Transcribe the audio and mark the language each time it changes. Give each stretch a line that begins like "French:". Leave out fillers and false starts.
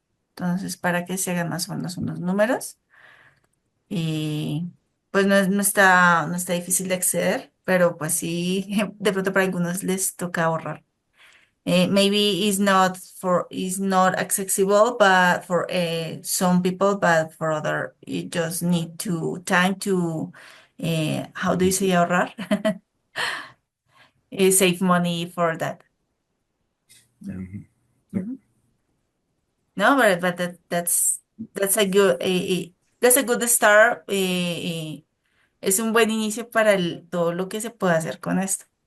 Spanish: Entonces, para que se hagan más o menos unos números. Y pues no está difícil de acceder, pero pues sí, de pronto para algunos les toca ahorrar.
English: Maybe it's not accessible, but for some people, but for other, you just need time to how do you say
Spanish: ahorrar?
English: Save money for that. So, mhm. mhm. No, but that's a good start.
Spanish: Es un buen inicio para todo lo que se puede hacer con esto.